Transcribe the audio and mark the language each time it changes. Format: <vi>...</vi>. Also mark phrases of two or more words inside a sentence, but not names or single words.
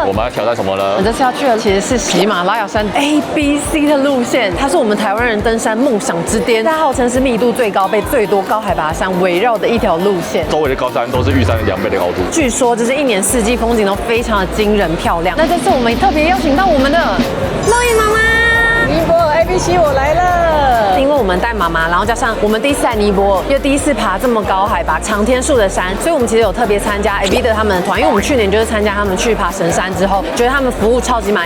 <zh>我們要挑戰什麼呢？我們這次要去的其實是喜馬拉雅山 ABC 的路線，它是我們台灣人登山夢想之巔，它號稱是密度最高、被最多高海拔山圍繞的一條路線。周圍的高山都是玉山的2倍的高度。據說就是一年四季風景都非常的驚人漂亮。那這次我們特別邀請到我們的樂意媽媽，尼泊爾 ABC 我來了。因為我們帶媽媽，然後加上我們第一次來尼泊爾，又第一次爬這麼高海拔長天數的山，所以我們其實有特別參加 Ovida 他們的團，因為我們去年就是參加他們去爬神山之後，覺得他們服務超級滿意。</zh>